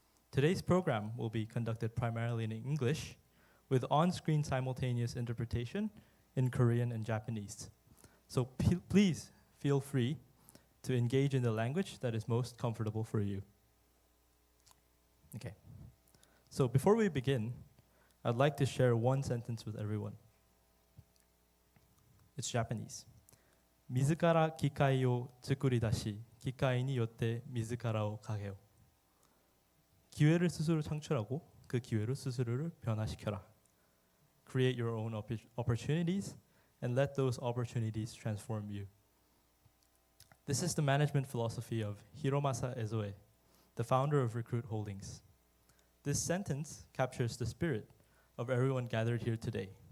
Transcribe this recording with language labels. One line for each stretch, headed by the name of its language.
English: Today's program will be conducted primarily in English, with on-screen simultaneous interpretation in Korean and Japanese. So please feel free to engage in the language that is most comfortable for you. Okay. So before we begin, I'd like to share one sentence with everyone. It's Japanese.
Japanese: 自ら機械を作り出し、機械によって自らを変えよ.
Korean: 기회를 스스로 창출하고 그 기회로 스스로를 변화시켜라.
English: Create your own opportunities and let those opportunities transform you. This is the management philosophy of Hiromasa Ezoe, the founder of Recruit Holdings. This sentence captures the spirit of everyone gathered here today.